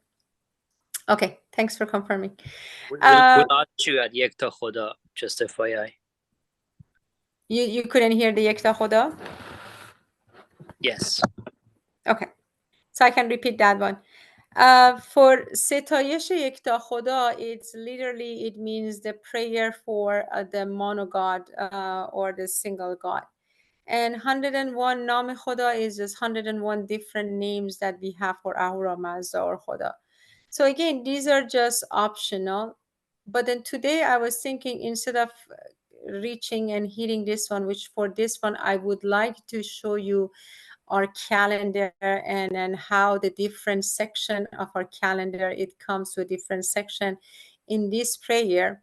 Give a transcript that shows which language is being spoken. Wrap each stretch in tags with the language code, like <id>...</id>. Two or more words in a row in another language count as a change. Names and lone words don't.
<en>Okay, thanks for confirming. at Yekta Khoda, just FYI. You couldn't hear the Yekta Khoda? Yes. Okay, so I can repeat that one. For ستایش یکتا خدا, it's literally, it means the prayer for the mono God or the single God. And 101 Nam Khoda is just 101 different names that we have for Ahura Mazda or Khoda. So again, these are just optional. But then today I was thinking, instead of reaching and hitting this one, which for this one I would like to show you our calendar and then how the different section of our calendar, it comes to a different section in this prayer.</en>